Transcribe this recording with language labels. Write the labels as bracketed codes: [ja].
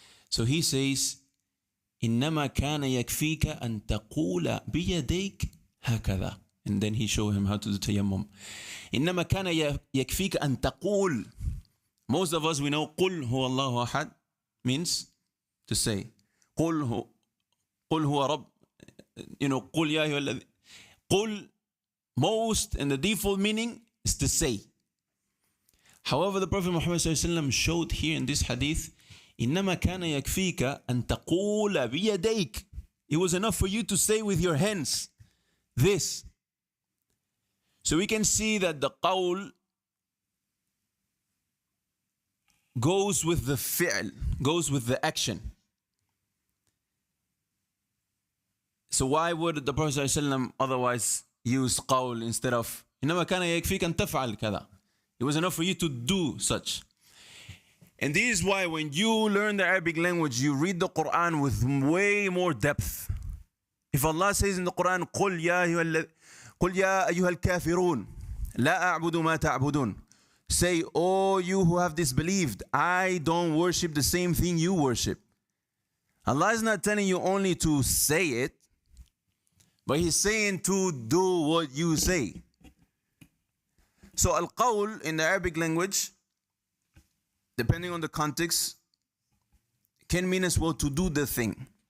[en] So he says, [ar] إِنَّمَا كَانَ يَكْفِيكَ أَن تَقُولَ بِيَدَيْكَ هَكَذَا. [en] And then he showed him how to do tayammum. [ar] إِنَّمَا كَانَ يَكْفِيكَ أَن تَقُولَ. [en] Most of us, we know [ar] قُلْ هُوَ اللَّهُ أَحَدٌ [en] means to say. [ar] قُلْ هُوَ رَبٌّ. قُلْ يَا أَيُّهَا الَّذِينَ. [en] قُلْ, most, and the default meaning is to say. However, the Prophet Muhammad ﷺ showed here in this hadith, [ar] إِنَّمَا كَانَ يَكْفِيكَ أَن تَقُولَ بِيَدَيْكَ. [en] It was enough for you to say with your hands this. So we can see that the qawl goes with the fi'l, goes with the action. So why would the Prophet ﷺ otherwise use qawl instead of [ar] إِنَّمَا كَانَ يَكْفِيكَ أَن تَفْعَلْ كَذَا? [en] It was enough for you to do such. And this is why when you learn the Arabic language, you read the Qur'an with way more depth. If Allah says in the Qur'an, [ar] قُلْ يَا أَيُّهَا الْكَافِرُونَ لَا أَعْبُدُ مَا تَعْبُدُونَ. [en] Say, oh you who have disbelieved, I don't worship the same thing you worship. Allah is not telling you only to say it, but he's saying to do what you say. So al-qawl in the Arabic language, depending on the context, can mean as well to do the thing.